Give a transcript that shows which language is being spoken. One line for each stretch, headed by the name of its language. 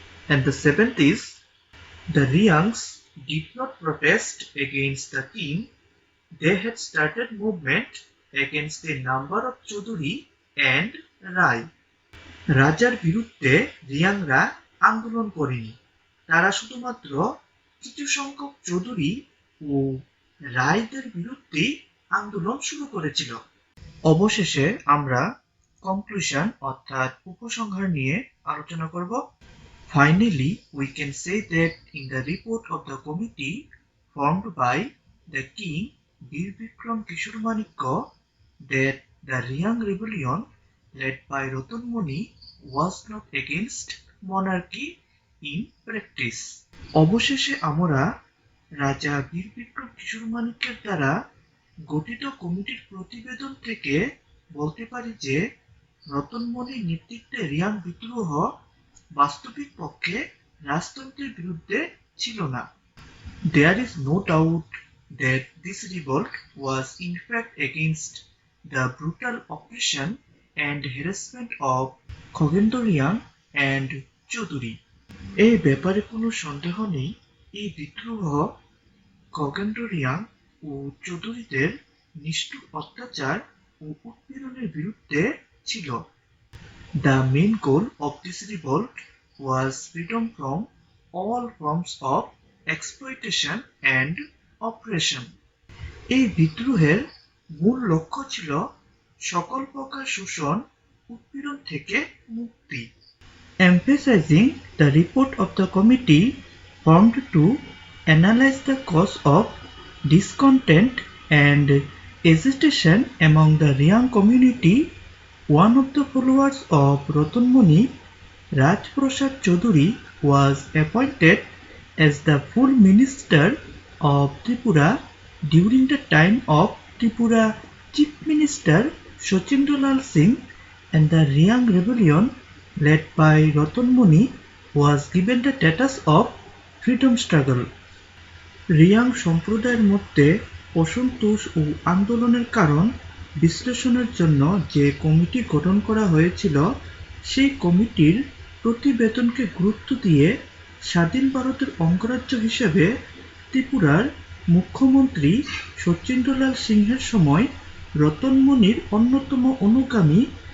English: And the 70s, the Riyangs did not protest against the king. They had started movement against a number of Chaudhary and Rai.
Bangla: রাজার বিরুদ্ধে রিয়াংরা আন্দোলন করেনি, তারা শুধুমাত্র কিছু সংখ্যক চৌধুরী ও রায়দের বিরুদ্ধে আন্দোলন শুরু করেছিল। অবশেষে আমরা কনক্লুশন অর্থাৎ উপসংহার নিয়ে আলোচনা করব।
English: Finally, we can say that in the report of the committee formed by the king Bir Bikram Kishore Manikya that the Riyang rebellion led by Ratanmani was not against monarchy in practice.
Bangla: অবশেষে আমরা রাজা বীর বিক্রম কিশোর মানিক্যের দ্বারা গঠিত কমিটির প্রতিবেদন থেকে বলতে পারি যে রতনমণির নেতৃত্বে রিয়াং বিদ্রোহ বাস্তবিক পক্ষে রাজতন্ত্রের বিরুদ্ধে ছিল না।
English: There is no doubt that this revolt was in fact against the brutal oppression and harassment of Khagender Reang and Chowdhury.
Bangla: এই ব্যাপারে কোনো সন্দেহ নেই, এই বিদ্রোহ খগেন্দর রিয়াং ও চৌধুরীদের নিষ্ঠুর অত্যাচার ও উৎপীড়নের বিরুদ্ধে ছিল।
English: The main goal of this revolt was freedom from all forms of exploitation and oppression.
Bangla: এই বিদ্রোহের মূল লক্ষ্য ছিল সকল প্রকার শোষণ উৎপীড়ন থেকে মুক্তি।
English: Emphasizing the report of the committee formed to analyze the cause of discontent and agitation among the Riang community, one of the followers of Ratanmani, Rajprasad Chaudhuri, was appointed as the full minister of Tripura during the time of Tripura Chief Minister Sachindralal Singh, and the Riang rebellion led by Ratanmani was given the status of freedom struggle.
Bangla: Reang সম্প্রদায়ের মধ্যে অসন্তোষ ও আন্দোলনের কারণ বিশ্লেষণের জন্য যে committee গঠন করা হয়েছিল সেই কমিটির প্রতিবেদনকে গুরুত্ব দিয়ে স্বাধীন ভারতের অঙ্গরাজ্য হিসেবে ত্রিপুরার মুখ্যমন্ত্রী শচীন্দ্রলাল সিংহের সময় রতনমণির অন্যতম অনুগামী